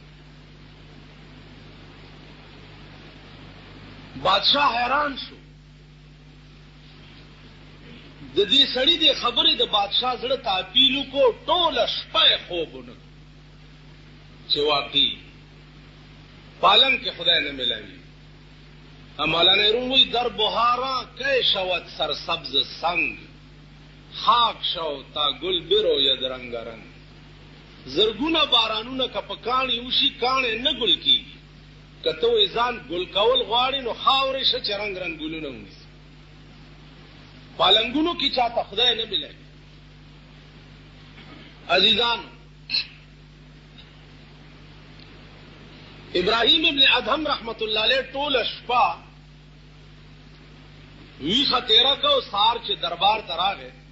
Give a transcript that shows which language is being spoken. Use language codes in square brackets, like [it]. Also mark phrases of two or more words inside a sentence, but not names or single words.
[ps] بادشاه حیران شو. د دې سړي د خبرې د بادشاه زړه ته اپیل وکړو، ټوله شپه خوب ونه چې واقعي پالنګ کې خدای نه ملاوي. [fa] مولانا نهرون وی در بهارا که شود سرسبز سنگ، خاک شو تا گل بروید رنگ رنگ. [ps] زرگونه بارانونه که په کاڼي وشي کاڼي نه ګل کېږي. که ته وایې ځان ګل کول غواړې نو خاورې شه چې رنګ رنګ ګلونه ونیسي. پالنګونو کې چاته خدای نه ملای. عزیزانو، ابراهیم ابن ادهم رحمت الله علیه ټوله شپه ویښه تېره که او سهار چې دربار ته راغی،